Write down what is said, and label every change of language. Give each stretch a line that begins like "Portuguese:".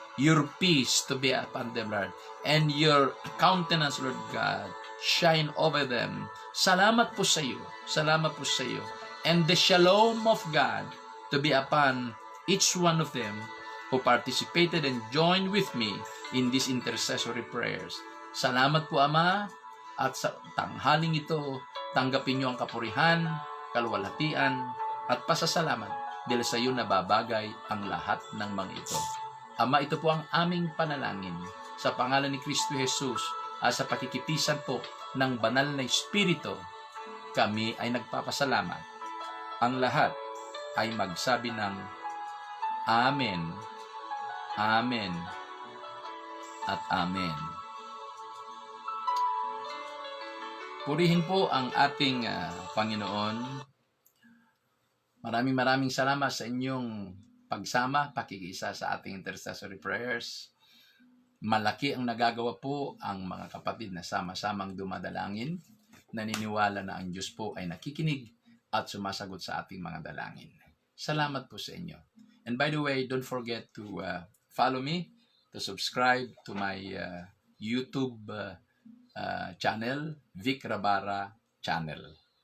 English: Your peace to be upon them, Lord. And your countenance, Lord God, shine over them.
Filipino: Salamat po sa iyo.
English: Salamat po sa iyo. And the shalom of God to be upon each one of them who participated and joined with me in these intercessory prayers.
Filipino: Salamat po, Ama, at sa tanghaling ito, tanggapin niyo ang kapurihan, kalwalhatian, at pasasalamat dahil sa iyo nababagay ang lahat ng mga ito. Ama, ito po ang aming panalangin sa pangalan ni Kristo Jesus at sa pakikipisan po ng banal na Espiritu. Kami ay nagpapasalamat. Ang lahat ay magsabi ng Amen, Amen, at Amen. Purihin po ang ating Panginoon. Maraming salamat sa inyong pagsama, pakikisa sa ating
English: intercessory prayers.
Filipino: Malaki ang nagagawa po ang mga kapatid na sama-samang dumadalangin. Naniniwala na ang Diyos po ay nakikinig at sumasagot sa ating mga dalangin. Salamat po sa inyo.
English: And by the way, don't forget to follow me, to subscribe to my YouTube channel, Vic Rabara Channel.